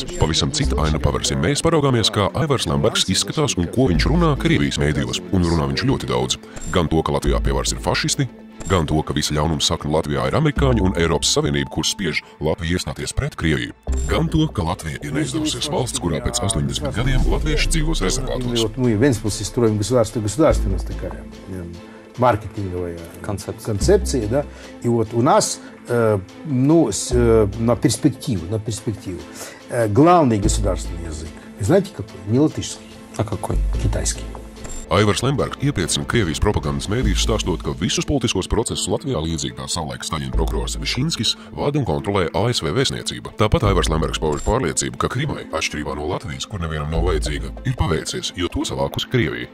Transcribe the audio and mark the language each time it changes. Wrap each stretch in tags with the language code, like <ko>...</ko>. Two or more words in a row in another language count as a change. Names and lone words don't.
<lv>Pavisam cita aina paveras, ja mēs paraugāmies, kā Aivars Lembergs izskatās un ko viņš runā Krievijas mēdījos, un runā viņš ļoti daudz. Gan to, ka Latvijā pie varas ir fašisti, gan to, ka visi ļaunums sakni Latvijā ir amerikāņi un Eiropas Savienība, kur spiež Latviju iestāties pret Krieviju. Gan to, ka Latvija ir neizdevusies valsts, kurā pēc 80 gadiem latvieši dzīvos rezervātos.</lv> <ru>Мы в Венспилсе строим государственность такая, маркетинговая концепция, да. И вот у нас, на перспективу, главный государственный язык, знаете какой? Не латышский. А какой? Китайский.</ru> <lv>Aivars Lembergs iepriecina Krievijas propagandas mēdījus stāstot, ka visus politiskos procesus Latvijā līdzīgi kā savulaik Staļina prokurors Višinskis vada un kontrolē ASV vēstniecība. Tāpat Aivars Lembergs pauž pārliecību, ka Krimai, atšķirībā no Latvijas, kur nevienam nav vajadzīga, ir paveicies, jo to savākusi Krievija.</lv>